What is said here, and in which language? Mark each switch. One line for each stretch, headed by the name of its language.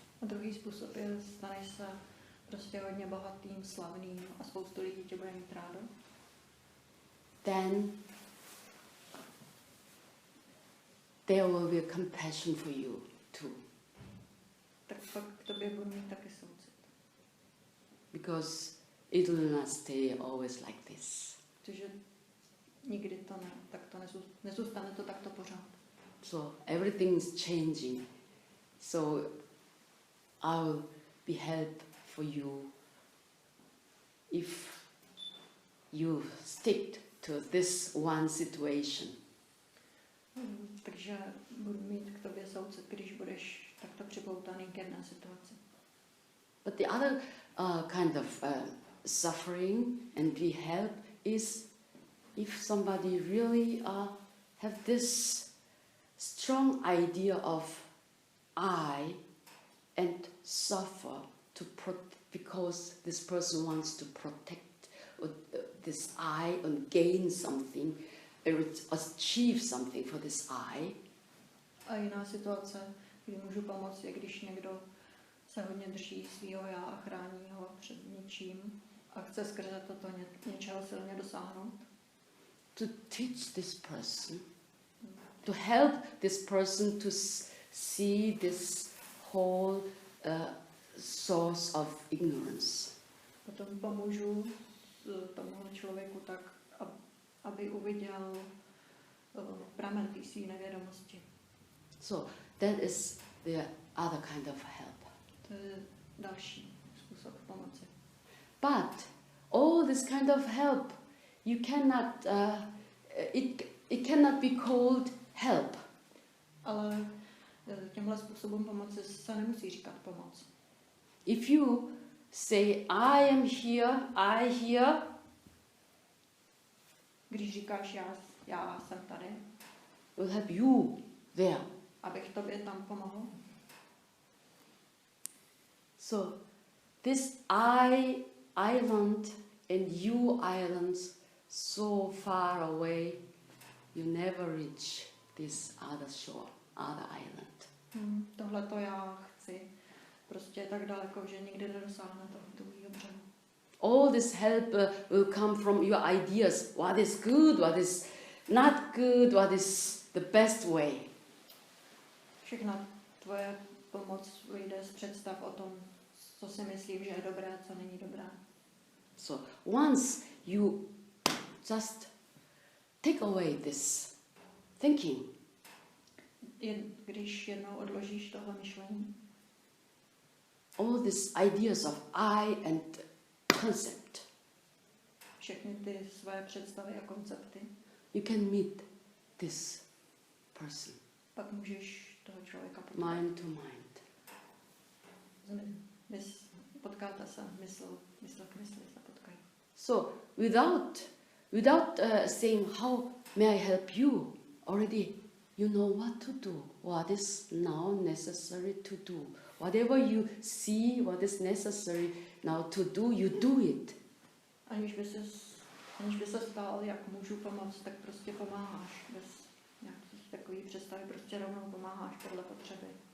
Czech: A druhý způsob je, staneš se prostě hodně bohatým, slavným a spoustu lidí tě bude mít rádo.
English: Then there will be a compassion for you too.
Czech: Tak pak k tobě budu mít taky soucit.
English: Because it will not stay always like this.
Czech: Protože nikdy to ne, tak to nezůstane to takto pořád.
English: So everything is changing. So I will be help for you if you stick to this one situation.
Czech: Takže budu mít k tobě soucit, když budeš takto připoutaný k jedné situaci.
English: But the other kind of suffering and we help is if somebody really have this strong idea of I and suffer because this person wants to protect this I and gain something, achieve something for this I.
Czech: A jiná situace, kdy můžu pomoct, je když někdo se hodně drží svýho já a chrání ho před něčím a chce skrze toto něčeho silně dosáhnout.
English: To teach this person, to help this person to see this whole source of ignorance.
Czech: Potom pomůžu tomu člověku tak, aby uviděl pramen té své nevědomosti.
English: So that is the other kind of help.
Czech: To je další způsob pomoci.
English: But all this kind of help, you cannot, it cannot be called help.
Czech: Ale těmhle způsobům pomoci se nemusí říkat pomoc.
English: If you say, I am here, I here,
Czech: Když říkáš já jsem tady,
English: will help you there.
Czech: abych tobě tam pomohl.
English: So this island and you islands so far away, you never reach this other shore, other island.
Czech: Tohle to já chci. Prostě je tak daleko, že nikdy nedosáhne toho druhého břehu.
English: All this help will come from your ideas. What is good, what is not good, what is the best way.
Czech: Všechna tvoje pomoc vyjde z představ o tom, co si myslím, že je dobré, co není dobré.
English: So once you just take away this thinking,
Czech: Když jednou odložíš tohle myšlení,
English: all these ideas of I and concept,
Czech: všechny ty své představy a koncepty,
English: you can meet this person,
Czech: pak můžeš toho člověka potkat.
English: mind to mind.
Czech: Potkáte se, mysl k mysli se potkají.
English: So without saying how may I help you, already you know what to do, what is now necessary to do. Whatever you see, what is necessary now to do, you do it.
Czech: Aniž by se ptal, jak můžu pomoct, tak prostě pomáháš. Bez nějakých takových představy prostě rovnou pomáháš podle potřeby.